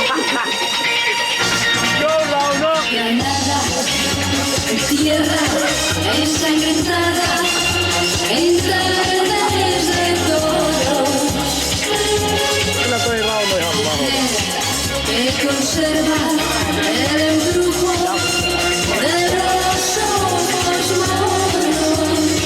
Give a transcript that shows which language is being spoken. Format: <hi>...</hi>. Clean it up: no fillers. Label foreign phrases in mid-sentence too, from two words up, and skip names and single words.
<es>Granada, tierra ensangrentada, entradas de toros.</es> <fi>Kyllä toi Rauno ihan mahdollista.</fi> <es>Que conserva el embrujo de los ojos moros.</es>